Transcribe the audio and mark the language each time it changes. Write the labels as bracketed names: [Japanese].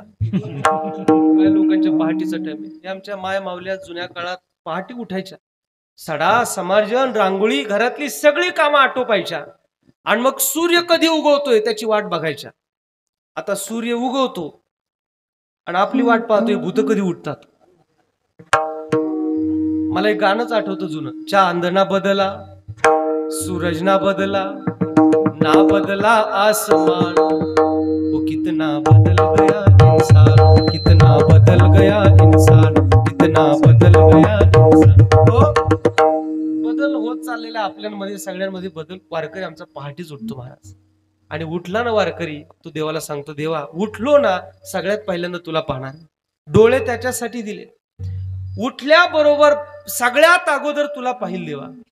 [Marathi] काय लोकांच्या पहाटीचा टाइम आहे. हे आमच्या माया मावल्या जुन्या काळात पहाटे उठायच्या, सडा समार्जन रांगोळी घरातली सगळी कामं आटोपायच्या आणि मग सूर्य कधी उगवतोय त्याची वाट बघायच्या. आता सूर्य उगवतो आणि आपली वाट पाहतोय भूत कधी उठतात. मला एक गाणंच आठवतं जुनं, [Hindi] चांद ना बदला सूरज ना बदला ना बदला आसमान, वो कितना बदल गया इंसान, कितना बदल गया इंसान, कितना बदल गया इंसान. [Marathi] तो बदल होत चाललेला आपल्यामध्ये सगळ्यांमध्ये बदल. वारकरी आमचा पहाटेच उठतो महाराज. आणि उठला ना वारकरी, तो देवाला सांगतो, देवा उठलो ना सगळ्यात पहिल्यांदा तुला पाहणार. डोळे त्याच्यासाठी दिले. उठल्याबरोबर सगळ्यात अगोदर तुला पाहिल देवा.